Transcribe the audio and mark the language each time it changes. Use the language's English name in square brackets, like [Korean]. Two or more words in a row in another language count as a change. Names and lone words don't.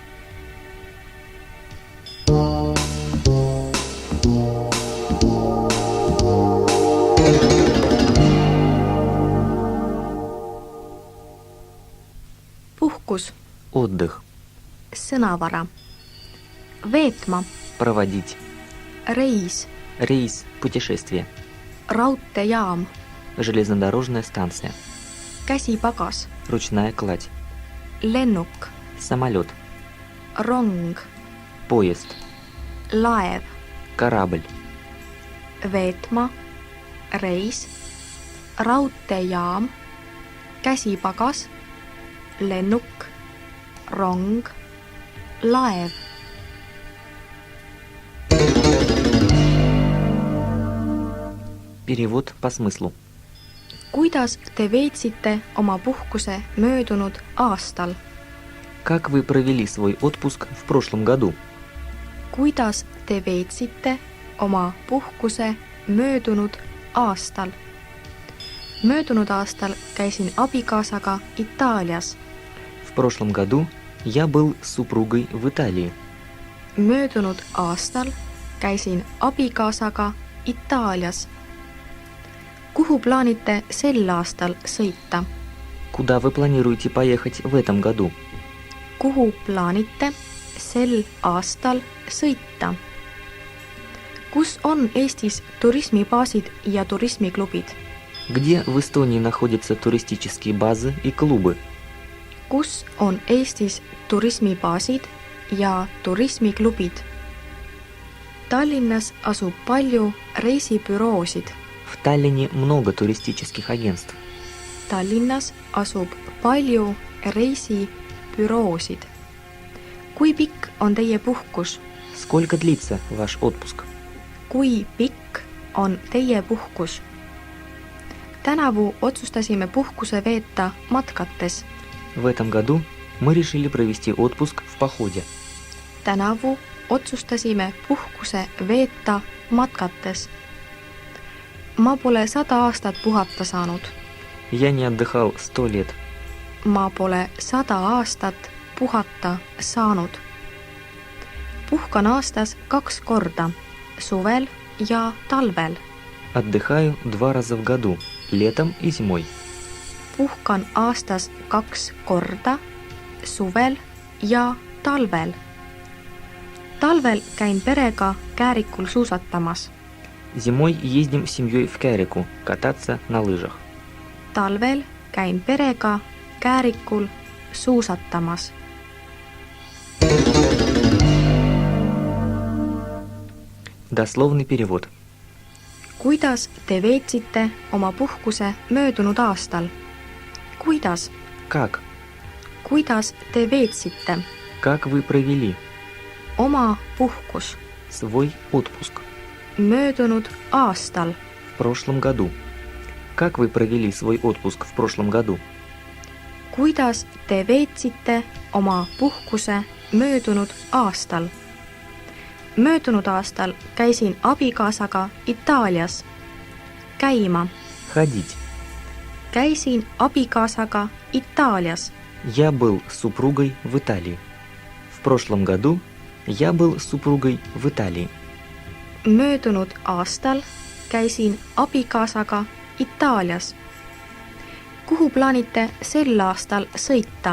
[Estonian] Puhkus, [Russian] Отдых. [Estonian] sõnavara. Veetma, [Russian] Проводить. [Estonian] reis, [Russian] Рейс. Путешествие. [Estonian] raudteejaam, [Russian] Железнодорожная станция. [Estonian] käsipagas, [Russian] Ручная кладь. [Estonian] lennuk, [Russian] Самолет. [Estonian] rong, [Russian] Поезд. [Estonian] laev. [Russian] Корабль. [Estonian] Veetma, reis, raudteejaam, käsipagas, lennuk, rong, laev. [Russian] Перевод по смыслу. [Estonian] Kuidas te veetsite oma puhkuse möödunud aastal? [Russian] Как вы провели свой отпуск в прошлом году? [Estonian] Kuidas te veetsite oma puhkuse möödunud aastal? Möödunud aastal käisin abikaasaga Itaalias. [Russian] В прошлом году я был с супругой в Италии. [Estonian] Möödunud aastal käisin abikaasaga Itaalias. Kuhu plaanite sel aastal sõita? [Russian] Куда вы планируете поехать в этом году? [Estonian] Kuhu plaanite sel aastal sõita? Kus on Eestis turismibaasid ja turismiklubid? [Russian] Где в Эстонии находятся туристические базы и клубы? [Estonian] Kus on Eestis turismibaasid ja turismiklubid? Tallinnas asub palju reisibüroosid. [Russian] В Таллине много туристических агентств. [Estonian] Tallinnas asub palju reisibüroosid. Kui pikk on teie puhkus? [Russian] Сколько длится ваш отпуск? [Estonian] Kui pikk on teie puhkus? Tänavu otsustasime puhkuse veeta matkates. [Russian] В этом году мы решили провести отпуск в походе. [Estonian] Tänavu otsustasime puhkuse veeta matkates. Ma pole 100 aastat puhata saanud. [Russian] Я не отдыхал 100 лет. [Estonian] Ma pole 100 aastat puhata saanud. Puhkan aastas 2 korda, suvel ja talvel. [Russian] Отдыхаю 2 раза в году, летом и зимой. [Estonian] Puhkan aastas 2 korda, suvel ja talvel. Talvel käin perega käärikul suusatamas. [Russian] Зимой ездим с семьей в Кääriku кататься на лыжах. [Estonian] Talvel käin perega käärikul suusatamas. [Russian] Дословный перевод. [Estonian] Kuidas te veetsite oma puhkuse möödunud aastal? Kuidas? [Russian] Как? [Estonian] Kuidas te veetsite [Russian] Как вы провели [Estonian] oma puhkus [Russian] свой отпуск [Estonian] möödunud aastal? [Russian] в прошлом году? Как вы провели свой отпуск в прошлом году? [Estonian] Kuidas te veetsite oma puhkuse möödunud aastal? Möödunud aastal käisin abikaasaga Itaalias. Käima. [Russian] Ходить. [Estonian] Käisin abikaasaga Itaalias. [Russian] Я был с супругой в Италии. В прошлом году я был с супругой в Италии. [Estonian] Möödunud aastal käisin abikaasaga Itaalias. Kuhu plaanite sel aastal sõita?